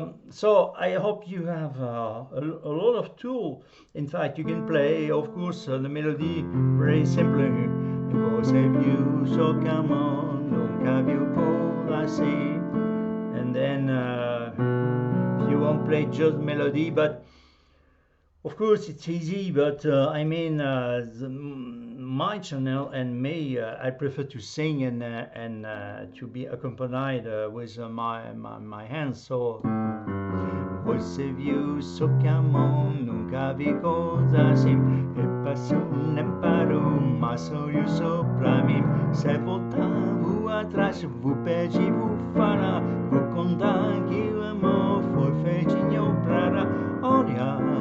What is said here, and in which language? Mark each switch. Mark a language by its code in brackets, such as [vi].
[en] So I hope you have a lot of tools. In fact, you can play, of course, the melody very simply. [pt] Você viu, só que amor, nunca viu por assim. [en] And then if you won't play just melody, but of course it's easy. But I mean, my channel and me, I prefer to sing and to be accompanied with my hands. [pt] So você viu, só que amor, nunca vi coisa assim. passo nem paro, mas olho só pra mim. Se voltar, vou atrás, vou pedir, vou falar, vou contar que o amor foi feitinho para olhar.